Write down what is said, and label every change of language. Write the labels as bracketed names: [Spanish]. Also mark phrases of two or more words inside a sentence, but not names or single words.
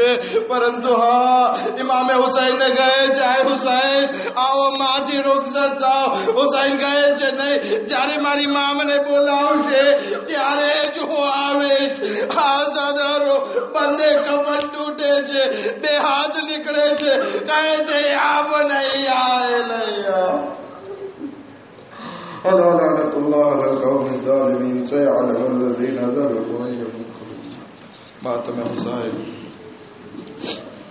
[Gujarati] પરંતુ હા ઇમામ હુસૈન ને કહે છે આય હુસૈન આવો માથી રૂખસત થાઓ. હુસૈન કહે છે નહીં, જ્યારે મારી મા મને બોલાવશે ત્યારે જ હું આવીશ. આઝાદારો બંને કફન તૂટે છે, બે હાથ નીકળે છે. કહે છે આવ નહીં આય નહીં. [Arabic] ألا لعنة الله على القوم الظالمين سيعلم الذين ظلموا أي منقلب. [Urdu] ماتم حسين